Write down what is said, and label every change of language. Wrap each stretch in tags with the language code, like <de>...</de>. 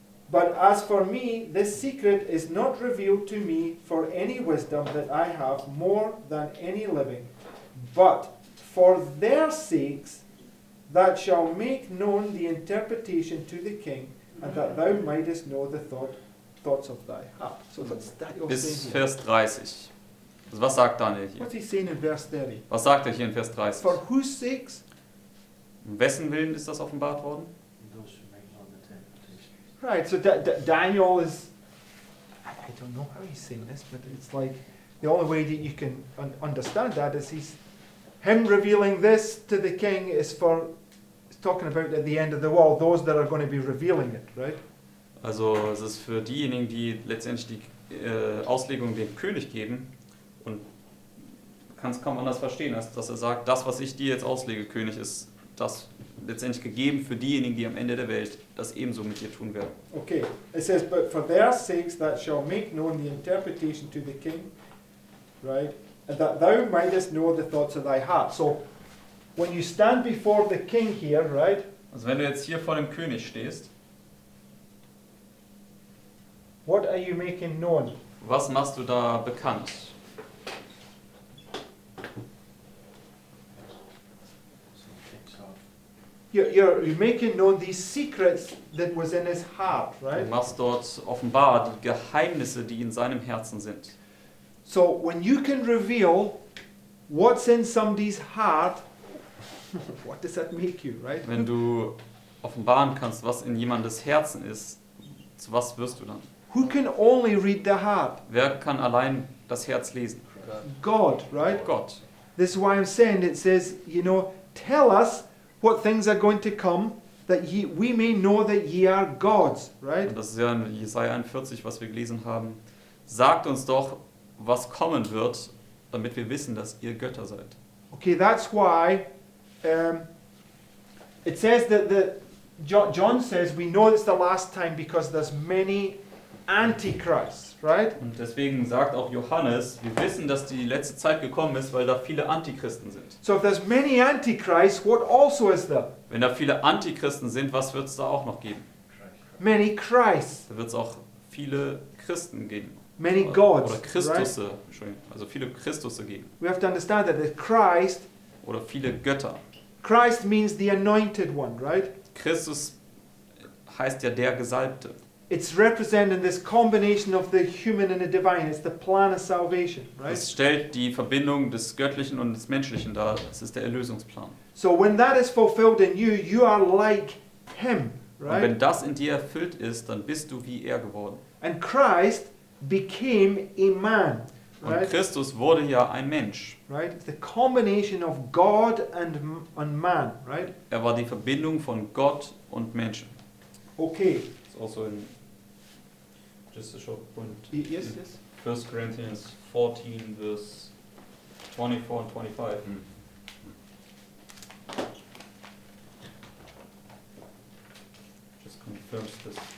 <en>But as for me, this secret is not revealed to me for any wisdom that I have more than any living, but for their sakes that shall make known the interpretation to the king, and that thou mightest know the thoughts of thy heart. So what's Daniel</en> <de>Bis</de> <en>saying here?</en> <de>Vers 30. Also was sagt Daniel hier?</de> <en>What's he saying in verse 30?</en> <de>Was sagt er hier in Vers 30?</de> <en>For whose sakes?</en> <de>Um wessen Willen ist das offenbart worden?</de> <en>Those who make known the interpretation. Right, so Daniel is, I don't know how he's saying this, but it's like the only way that you can understand that is him revealing this to the king is for, it's talking about at the end of the world, those that are going to be revealing it, right?</en> <de>Also es ist für diejenigen, die letztendlich die Auslegung dem König geben, und kann es kaum anders verstehen, als dass er sagt, das, was ich dir jetzt auslege, König, ist das letztendlich gegeben für diejenigen, die am Ende der Welt das ebenso mit dir tun werden.</de> <en>Okay, it says, but for their sakes that shall make known the interpretation to the king, right? And that thou mightest know the thoughts of thy heart. So, when you stand before the king here, right?</en> <de>Also wenn du jetzt hier vor dem König stehst,</de> <en>What are you making known?</en> <de>was machst du da bekannt?</de> <en>So it kicks off. You're making known these secrets that was in his heart,</en> <de>Du</de> <en>right?</en> <de>machst dort offenbar die Geheimnisse, die in seinem Herzen sind.</de> <en>So when you can reveal what's in somebody's heart, what does that make you, right?</en> <de>Wenn du offenbaren kannst, was in jemandes Herzen ist, zu was wirst du dann?</de> <en>Who can only read the heart?</en> <de>Wer kann allein das Herz lesen?</de> <en>God, right?</en> <de>Gott.</de> <en>This is why I'm saying it says, tell us what things are going to come, that we may know that ye are gods, right?</en> <de>Und das ist ja in Jesaja 41, was wir gelesen haben. Sagt uns doch, was kommen wird, damit wir wissen, dass ihr Götter seid.</de> <en>Okay, that's why it says that John says we know it's the last time because there's many antichrists, right?</en> <de>Und deswegen sagt auch Johannes, wir wissen, dass die letzte Zeit gekommen ist, weil da viele Antichristen sind.</de> <en>So if there's many antichrists, what also is there?</en> <de>Wenn da viele Antichristen sind, was wird es da auch noch geben?</de> <en>Many Christs,</en> <de>Da wird es auch viele Christen geben.</de> <en>many gods,</en> <de>Oder</de> <en>right?</en> <de>Christusse, Entschuldigung, also viele Christusse geben.</de> <en>We have to understand that Christ</en> <de>Oder viele Götter.</de> <en>Christ means the anointed one, right?</en> <de>Christus heißt ja der Gesalbte.</de> <en>It's representing this combination of the human and the divine. It's the plan of salvation, right?</en> <de>Es stellt die Verbindung des Göttlichen und des Menschlichen dar. Es ist der Erlösungsplan.</de> <en>So when that is fulfilled in you, you are like him,</en> <de>Und wenn</de> <en>right?</en> <de>das in dir erfüllt ist, dann bist du wie er geworden.</de> <en>And Christ became a man,</en> <de>Und</de> <en>right?</en> <de>Christus wurde ja ein Mensch.</de> <en>Right? It's the combination of God and man, right?</en> <de>Er war die Verbindung von Gott und Menschen.</de> <en>Okay. It's also in just a short point. Yes, yes. 1 Corinthians 14 verse 24 and 25. Just confirms this.</en>